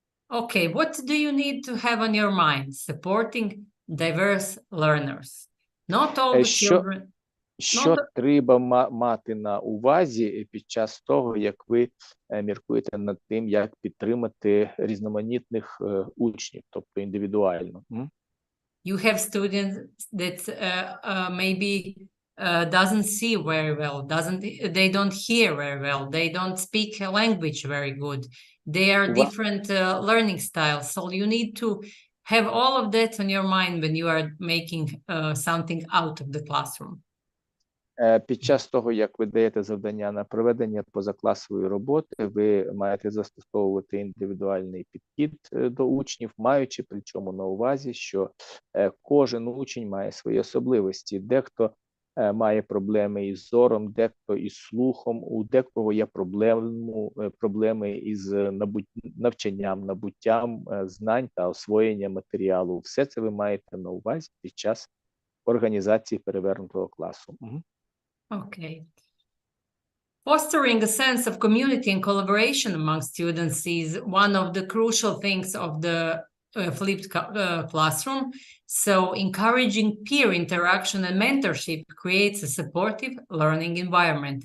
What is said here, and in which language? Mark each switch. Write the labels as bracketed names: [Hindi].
[English] Okay, what do you need to have on your mind? Supporting diverse learners. Not all the children. [Ukrainian] Що треба мати на увазі під час того, як ви міркуєте над тим, як підтримати різноманітних учнів, тобто індивідуально? [English] You have students that maybe doesn't see very well, they don't hear very well, they don't speak a language very good. They are different learning styles, so you need to have all of that on your mind when you are making something out of the classroom. [Ukrainian] Під час того, як ви даєте завдання на проведення позакласової роботи, ви маєте застосовувати індивідуальний підхід до учнів, маючи причому на увазі, що кожен учень має свої особливості. Дехто має проблеми із зором, дехто із слухом, у декого є проблеми із навчанням, набуттям знань та освоєнням матеріалу. Все це ви маєте на увазі під час організації перевернутого класу. [English] Okay. Fostering a sense of community and collaboration among students is one of the crucial things of the flipped classroom. So encouraging peer interaction and mentorship creates a supportive learning environment.